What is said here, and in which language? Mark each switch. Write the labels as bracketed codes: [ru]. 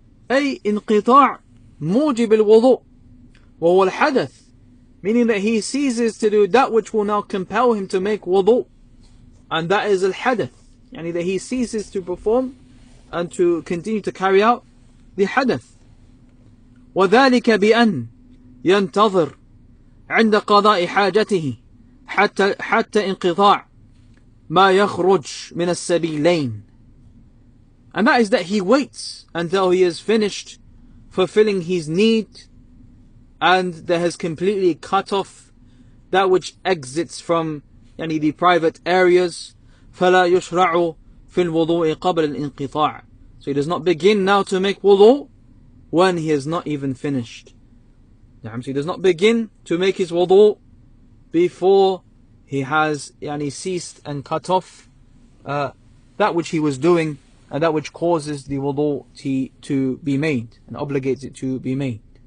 [ar] أي انقطاع موجب الوضوء وهو الحدث, [en] meaning that he ceases to do that which will now compel him to make wudu, and that is al-hadath, that he ceases to perform and to continue to carry out the hadath. [ar] وذلك بأن ينتظر عند قضاء حاجته حتى انقطاع ما يخرج من السبيلين. [en] And that is that he waits until he has finished fulfilling his need, and that has completely cut off that which exits from the private areas. [ar] فلا يشرع في الوضوء قبل الانقطاع. [en] So he does not begin now to make wudu when he has not even finished. So he does not begin to make his wudu before he has ceased and cut off that which he was doing, and that which causes the wudu to be made and obligates it to be made.